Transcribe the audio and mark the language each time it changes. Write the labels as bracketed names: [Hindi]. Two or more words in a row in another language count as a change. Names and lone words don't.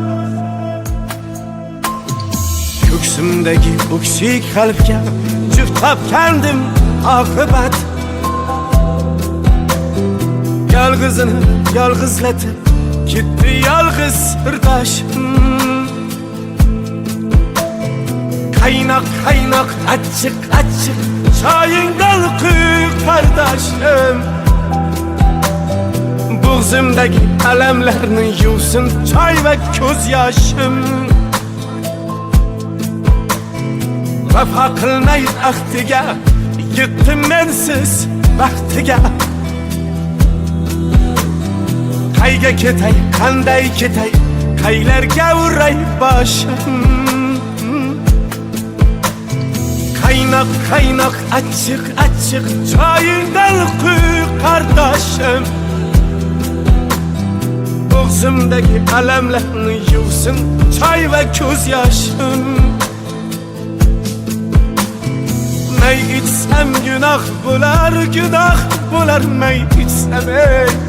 [Uzbek] Ko'ksimdagi o'ksik qalbga juft topgandim oqibat. Yolg'izini yolg'izlatib ketdi yolg'iz sirdoshim. [Turkish] Kaynak kaynak açık açık [Uzbek] çayingdan quy qardoshim. Bo'g'zimdagi alamlarni yuvsin choy va ko'z yoshim. Vafo qilmay ahdiga yetdim mensiz baxtiga. Qayga ketay, qanday ketay, qaylarga uray boshim. [Turkish] Kaynak kaynak açık açık [Uzbek] çayingdan quy qardoshim. Bo'g'zimdagi alamlarni yuvsin choy va ko'z yoshim. [Turkish] May içsem günah bular may içsem ey.